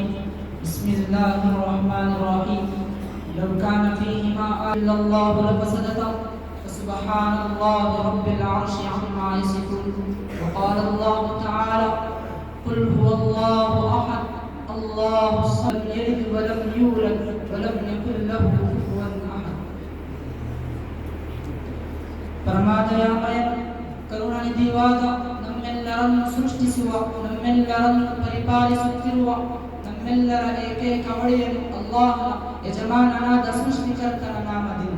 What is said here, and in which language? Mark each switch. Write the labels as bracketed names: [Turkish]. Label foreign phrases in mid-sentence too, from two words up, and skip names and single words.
[Arabic] بسم الله الرحمن الرحيم. لو كان فيهما إلا الله لفسدتا فسبحان الله رب العرش عما يصفون. وقال الله تعالى قل هو الله أحد الله صمد يلد ولم يولد ولم يكل له كفوا أحد. [Kannada] ಪರಮಾದಯಾಮಯ ಕರುಣಾನಿಧಿವಾದ ನಮ್ಮೆಲ್ಲರನ್ನು ಸೃಷ್ಟಿಸುವ, ನಮ್ಮೆಲ್ಲರನ್ನು ಪರಿಪಾಲಿಸುತ್ತಿರುವ, ನಮ್ಮೆಲ್ಲರ ಏಕೈಕ ಒಡೆಯನು ಅಲ್ಲಾಹನ ಯಜಮಾನನಾದ ಸೃಷ್ಟಿಕರ್ತನ ನಾಮದಿಂದ.